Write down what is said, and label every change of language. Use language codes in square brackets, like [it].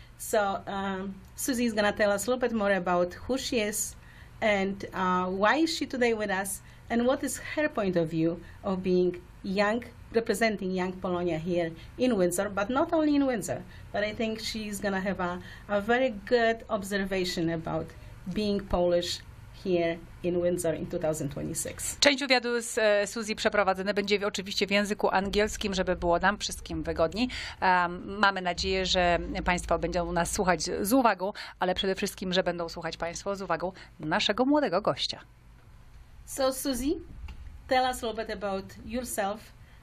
[en] So Suzy is gonna tell us a little bit more about who she is and why is she today with us and what is her point of view of being young, representing young Polonia here in Windsor, but not only in Windsor. But I think she's gonna have a very good observation about being Polish here in Windsor in 2026. [pl] Część wywiadu z Suzy przeprowadzone będzie oczywiście w języku angielskim, żeby było nam wszystkim wygodniej. Mamy nadzieję, że Państwo będą nas słuchać z uwagą, ale przede wszystkim, że będą słuchać Państwo z uwagą naszego młodego gościa. [en] So Suzy, tell us a little bit about yourself.